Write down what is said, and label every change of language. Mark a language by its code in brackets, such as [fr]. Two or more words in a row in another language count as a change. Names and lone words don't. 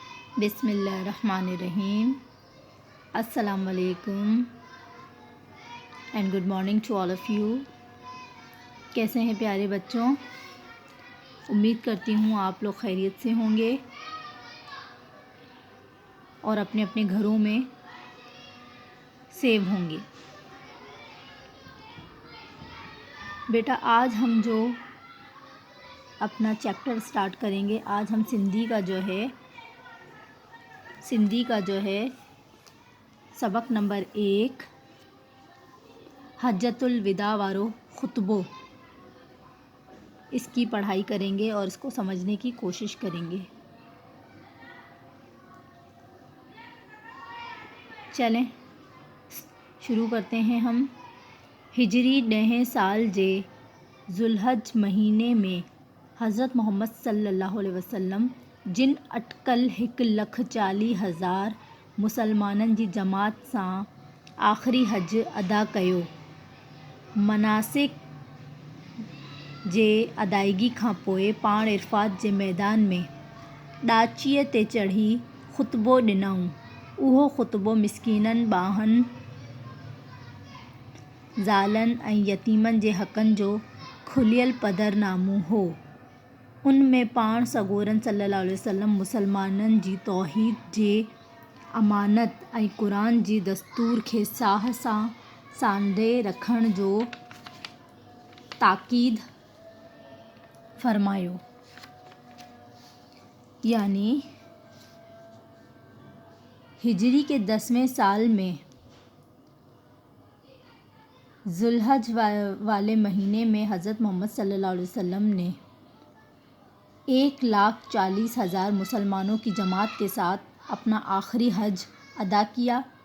[ar] بسم اللہ الرحمن الرحیم. السلام علیکم [en] and good morning to all of you. [ur] کیسے ہیں پیارے بچوں؟ امید کرتی ہوں آپ لوگ خیریت سے ہوں گے اور اپنے اپنے گھروں میں سیو ہوں گے. بیٹا آج ہم جو اپنا [en] chapter start [ur] کریں گے، آج ہم سندھی کا جو ہے سبق نمبر 1 حجۃ الوداع وارو خطبو، اس کی پڑھائی کریں گے اور اس کو سمجھنے کی کوشش کریں گے. چلیں شروع کرتے ہیں ہم. [sd] ہجری 10 سال جے ذوالحج مہینے میں حضرت محمد [ar] صلی اللہ علیہ وسلم [sd] جن اٹکل 1,40,000 مسلمانن جی جماعت سان آخری حج ادا کयो. مناسک جے ادائیگی کھان پوءِ پاڻ عرفات جے میدان میں ڏاچيءَ تے چڙهي خطبو ڏنائون. اهو خطبو مسڪينن، ٻانهن، ज़ालनि ऐं यतीमनि जे हक़नि जो खुलियल पधरनामो हो. उन में पाण सॻोरन [ar] صلى الله عليه وسلم [sd] मुसलमाननि जी तौहीद जे अमानत ऐं क़ुरान जी दस्तूर खे साह सां सांढे रखण जो ताकीद फ़रमायो. [ur] یعنی ہجری کے 10ویں سال میں ذوالحج والے مہینے میں حضرت محمد صلی اللہ علیہ وسلم نے 1,40,000 مسلمانوں کی جماعت کے ساتھ اپنا آخری حج ادا کیا.